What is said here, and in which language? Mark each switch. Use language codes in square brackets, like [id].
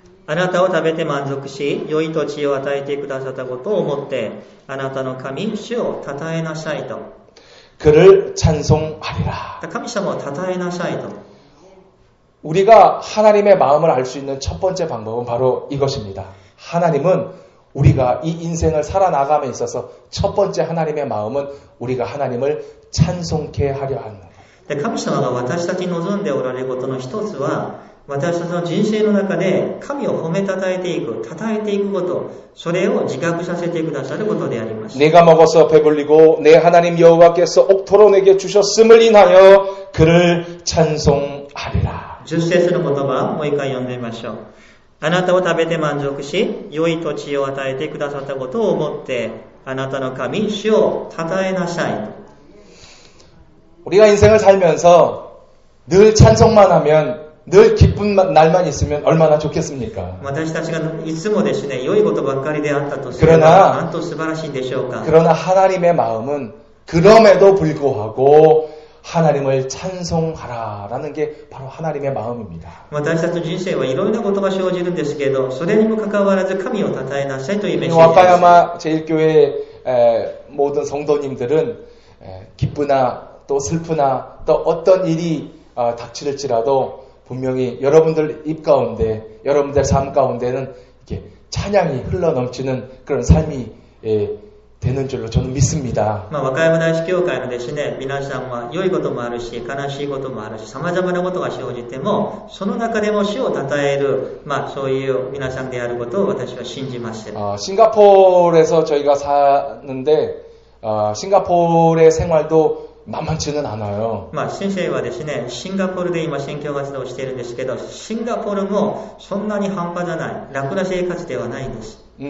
[ja] あなたを食べて満足し、良い土地を与えてくださったことを思って、あなたの神、主を称えなさいと。 [ko] 그를 찬송하리라. [ja] 神様を称えなさいと。 [ko] 우리가 하나님의 마음을 알 수 있는 첫 번째 방법은 바로 이것입니다. 하나님은 우리가 이 인생을 살아나감에 있어서 첫 번째 하나님의 마음은 우리가 하나님을 찬송케 하려 하는 거예요. [ja] 神様が私たちに望んでおられることの一つは、私たちの人生の中で神を褒めたたえていく、称えていくこと、それを自覚させてくださることであります。 [ko] 내가 먹어서 배불리고 내 하나님 여호와께서 옥토로 내게 주셨음을 인하여 그를 찬송하리라. [ja] 10節の言葉、もう一回読んでみましょう。あなたを食べて満足し、良い土地を与えてくださったことを思って、あなたの神、主を称えなさい。 [ko] 우리가 인생을 살면서 늘 찬송만 하면 늘 기쁜 날만 있으면 얼마나 좋겠습니까? [ja] 私たちがいつもですね、良いことばっかりであったとすれば、なんと素晴らしいでしょうか。 [ko] 그러나 하나님의 마음은 그럼에도 불구하고 하나님을 찬송하라라는 게 바로 하나님의 마음입니다. [ja] 私たちの人生はいろいろなことが生じるんですけど、それにもかかわらず神を称えなさいというメッセージです。 [ko] 와카야마 제1교회 모든 성도님들은 기쁘나 또 슬프나 또 어떤 일이 닥칠지라도 분명히 여러분들 입 가운데, 여러분들 삶 가운데는 이렇게 찬양이 흘러넘치는 그런 삶이 되는 줄로 저는 믿습니다. [ja] 和歌山大師教会のですね、皆さんは良いこともあるし、悲しいこともあるし、様々なことが生じても、その中でも主を称える、そういう皆さんであることを私は信じます。 [ko] 싱가포르에서 저희가 사는데 싱가포르의 생활도 만만치는 않아요. [ja] 先生はですね、シンガポールで今宣教活動をしているんですけど、シンガポールもそんなに半端じゃない、楽な生活ではないんです。